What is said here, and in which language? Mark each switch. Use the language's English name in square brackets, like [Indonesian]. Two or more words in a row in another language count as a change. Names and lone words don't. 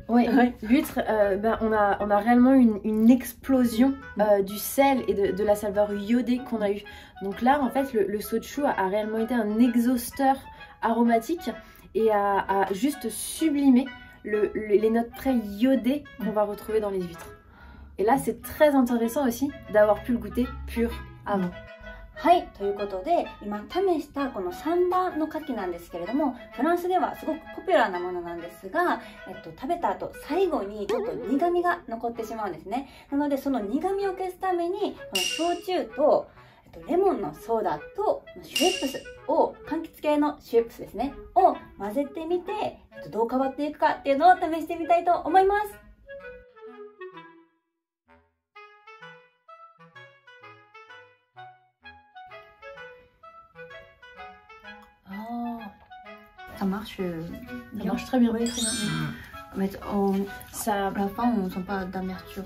[French] Oui, l'huître, on a réellement une explosion du sel et de la saveur iodée qu'on a eu. Donc là, en fait, le soju a réellement été un exhausteur aromatique et a juste sublimé les notes très iodées qu'on va retrouver dans les huîtres. Et là, c'est très intéressant aussi d'avoir pu le goûter pur avant. [Japanese] はい、ということで今試したこの3番の牡蠣なんですけれども、フランスではすごくポピュラーなものなんですが、食べた後最後にちょっと苦味が残ってしまうんですね。なのでその苦味を消すためにこの焼酎とレモンのソーダとシュエップスを柑橘系のシュエップスですねを混ぜてみてどう変わっていくかっていうのを試してみたいと思います。 [French] Ça marche très bien. Oui, très bien. Mais à la fin, on ne sent pas d'amertume.